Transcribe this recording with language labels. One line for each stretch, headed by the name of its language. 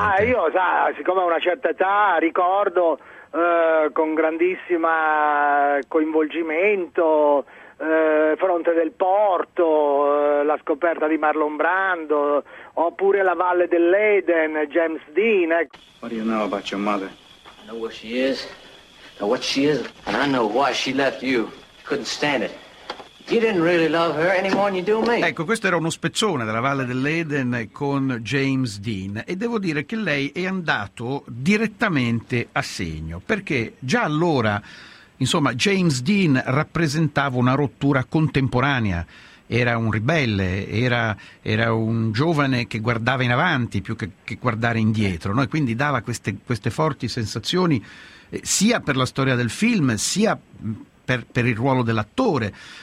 Italian: Ma io, sa, siccome ho una certa età, ricordo con grandissima coinvolgimento Fronte del Porto, la scoperta di Marlon Brando, oppure la Valle dell'Eden, James Dean.
English: What do you know about your mother? I know where she is, know what she is, and I know why she left you. Couldn't stand it. You didn't really love her any more than you do me.
Italian: Ecco, questo era uno spezzone della Valle dell'Eden con James Dean, e devo dire che lei è andato direttamente a segno, perché già allora, insomma, James Dean rappresentava una rottura contemporanea, era un ribelle, era un giovane che guardava in avanti più che guardare indietro, no? E quindi dava queste forti sensazioni sia per la storia del film sia per il ruolo dell'attore.